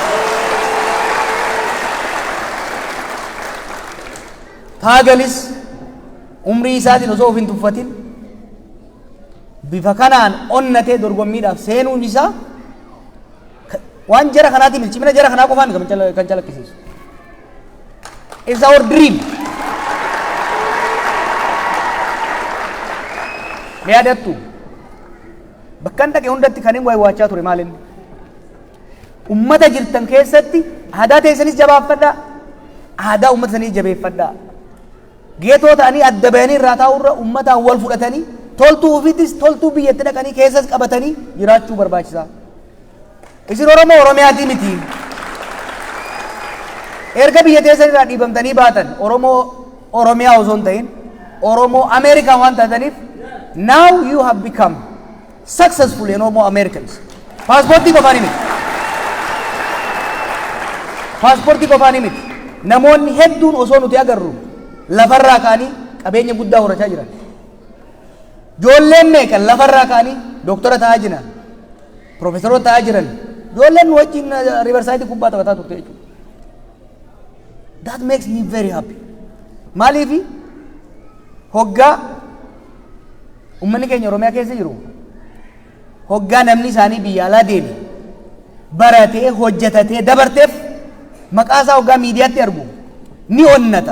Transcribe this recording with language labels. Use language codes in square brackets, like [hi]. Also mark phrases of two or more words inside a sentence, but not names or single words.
[om] Taagalis umrii isaatiin osoo of hin tuffatin bifa kanaan onnatee dorgommiidhaaf seenuun isaa waan jara kanaati milchimina jara kanaa qofaan kan calaqqisiisu. [en] It's our dream. [om] Ni yaadattu bakka dhaqe hundatti kan hin waachaa ture maalin ummata jirtan keessatti aadaa teessanis jabaafadhaa, aadaa ummata sanii jabeeffadhaa. Geetoo ta'anii adda bahanii irraa taa'urra ummataan wal fudhatanii toltuu ofiitis toltuu biyyatti dhaqanii keessas qabatanii jiraachuu barbaachisaa. Isin Oromoo Oromiyaatii miti. Erga biyya teessan irraa dhiibamtanii baatan Oromoo Oromiyaa osoo hin ta'in Oromoo Ameerikaa waan taataniif [en] now you have become successful Oromoo Americans. [om] Paaspoortii qofaan miti. Paaspoortii qofaan miti. Namoonni hedduun osoo nuti agarru lafarraa ka'anii qabeenya guddaa horachaa jiran. Ijoolleen meeqan lafarraa ka'anii doktora ta'aa jiran, profeesoroota ta'aa jiran, ijoolleen wajjin riivarsaayitii kubbaa taphataa turte jechuudha. [en] That makes me very happy. [om] Maaliifi hoggaa ummanni keenya Oromiyaa keessa jiru hoggaa namni isaanii biyya alaa deeme baratee hojjetatee dabarteef maqaa isaa hoggaa miidiyaatti argu ni onnata.